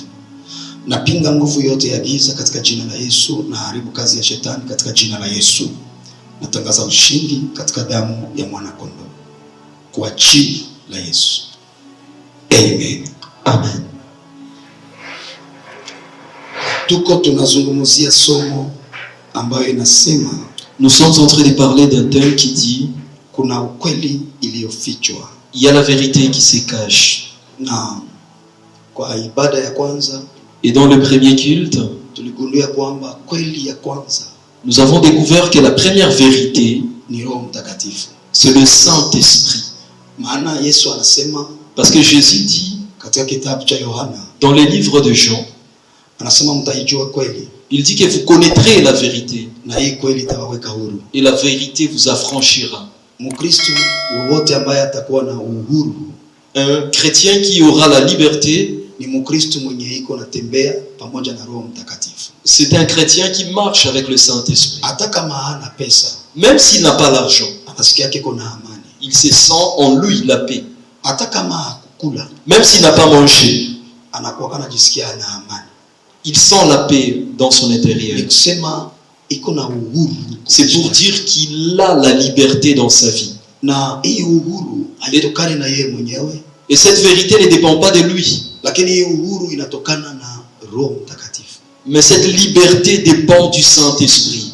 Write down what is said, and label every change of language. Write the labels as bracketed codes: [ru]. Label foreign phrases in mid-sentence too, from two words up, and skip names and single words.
[sw] Napinga nguvu yote ya giza katika jina la Yesu, na haribu kazi ya shetani katika jina la Yesu. Natangaza ushindi katika damu ya mwana kondoo kwa jina la Yesu. Amen. Amen. Tuko tunazungumzia somo ambayo inasema, [fr] nous sommes en train de parler d'un thème qui dit, [sw] kuna ukweli iliyofichwa. [fr] Il y a la vérité qui se cache. [sw] Na kwa ibada ya kwanza, [fr] et dans le premier culte, [sw] tuligundua kwamba kweli ya kwanza, [fr] nous avons découvert que la première vérité, [sw] ni Roho Mtakatifu. [fr] C'est le Saint-Esprit. [sw] Maana Yesu anasema, [fr] parce que Jésus dit [sw] katika kitabu cha Yohana, [fr] dans les livres de Jean, [sw] anasema mtaijua kweli. [fr] Il dit que vous connaîtrez la vérité. [sw] Na hii kweli itawaweka huru. [fr] Et la vérité vous affranchira. [sw] Mkristo wowote ambaye atakuwa na uhuru, [fr] un chrétien qui aura la liberté, [sw] ni Mkristo mwenye iko natembea pamoja na Roho Mtakatifu. [fr] C'est un chrétien qui marche avec le Saint-Esprit. [sw] Hata kama hana pesa, [fr] même s'il n'a pas l'argent, [sw] anasikia yake kuna amani. [fr] Il se sent en lui la paix. [sw] Hata kama hakukula, [fr] même s'il n'a pas mangé, [sw] anakuwa anajisikia ana amani. [fr] Il sent la paix dans son intérieur. C'est pour dire qu'il a la liberté dans sa vie. Et cette vérité ne dépend pas de lui. Mais cette liberté dépend du Saint-Esprit.